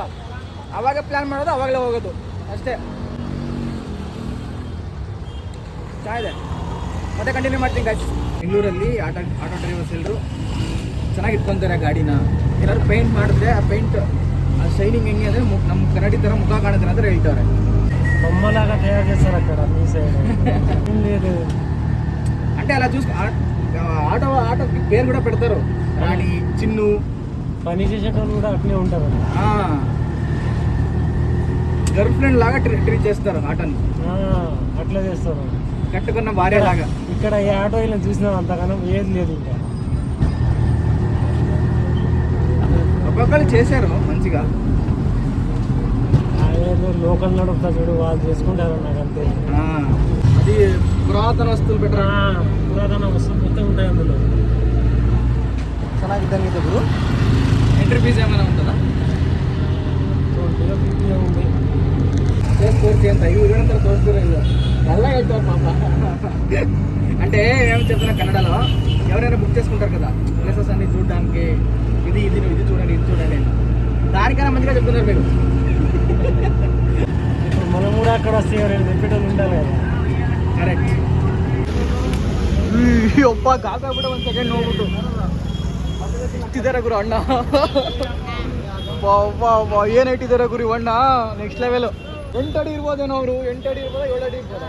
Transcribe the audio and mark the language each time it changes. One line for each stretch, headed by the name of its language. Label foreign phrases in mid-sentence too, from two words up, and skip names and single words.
Kannada: ಆವಾಗ ಪ್ಲ್ಯಾನ್ ಮಾಡೋದು ಆವಾಗಲೇ ಹೋಗೋದು ಅಷ್ಟೇ. ಚೆನ್ನಾಗಿದೆ. ಮತ್ತೆ ಕಂಟಿನ್ಯೂ ಮಾಡ್ತೀನಿ ಗಾಯ್ಸ್. ಬೆಂಗಳೂರಲ್ಲಿ
English: auto drivers
Kannada: ಎಲ್ಲರೂ ಚೆನ್ನಾಗಿ ಇಟ್ಕೊತಾರೆ ಗಾಡಿನ. ಏನಾದ್ರು ಪೇಂಟ್ ಮಾಡಿದ್ರೆ ಆ ಪೇಂಟ್ ಆ ಶೈನಿಂಗ್ ಹೆಂಗೆ ಅಂದರೆ ನಮ್ಮ ಕನ್ನಡಿ ಥರ ಮುಖ ಕಾಣುತ್ತೆ ಅಂತ ಹೇಳ್ತಾರೆ.
Telugu: బొమ్మలాగా చేస్తారు అక్కడ మీ సైడ్ లేదు అంటే అలా చూసి ఆటోకి పేరు కూడా పెడతారు. రాణి, చిన్ను. పని చేసేటోళ్ళు కూడా అట్లే ఉంటారు.
English: girl friend
Telugu: లాగా ట్రీట్ చేస్తారు ఆటోని. అట్లా చేస్తారు. కట్టుకున్న భార్య లాగా. ఇక్కడ ఏ ఆటో ఇలా చూసినా అంతగానం ఏది లేదు. ఇంకా ఒక్కొక్కరు చేశారు మంచిగా. కన్నడ చూడు వాళ్ళు చేసుకుంటారు నాకంతే అది పురాతన వస్తువులు ಬೆಟ್ರೆ పురాతన వస్తువులు మొత్తం ఉంటాయి అందులో.
Kannada: ಚೆನ್ನಾಗಿದ್ದಂಗಿದೆ ಗುರು.
English: entry fees
Telugu: ఏమైనా ఉంటుందా? 50 ఉంది.
Kannada: ತೋರಿಸಿ ಅಂತ ಇವ್ರಂತ ತೋರಿಸ್ತೀರ ಇಲ್ಲ ಎಲ್ಲ ಹೇಳ್ತಾರೆ పాప.
Telugu: అంటే ఏం చెప్తున్నా కన్నడలో ఎవరైనా బుక్ చేసుకుంటారు కదా ప్లేసెస్ అన్ని చూడడానికి, ఇది చూడండి ఇది చూడండి, దానికైనా మంచిగా చెప్తున్నారు మీరు. ఇప్పుడు మనం కూడా అక్కడ వస్తే ఎవరైనా చెప్పేటోళ్ళు ఉండాలి కదా.
Kannada: ಕರೆಕ್ಟ್. ಒಬ್ಬ ಗಾಗಾಗ್ಬಿಟ್ಟು ಒಂದು ಸೆಕೆಂಡ್ ನೋಡ್ಬಿಟ್ಟು ಇಟ್ಟಿದ್ದಾರೆ ಗುರು ಅಣ್ಣ. ಏನು ಇಟ್ಟಿದ್ದಾರೆ ಗುರು ಅಣ್ಣ,
English: next level.
Kannada: 8 ಅಡಿ ಇರ್ಬೋದೇನೋ ಅವರು, 8 ಅಡಿ ಇರ್ಬೋದಾ 7 ಅಡಿ ಇರ್ಬೋದಾ?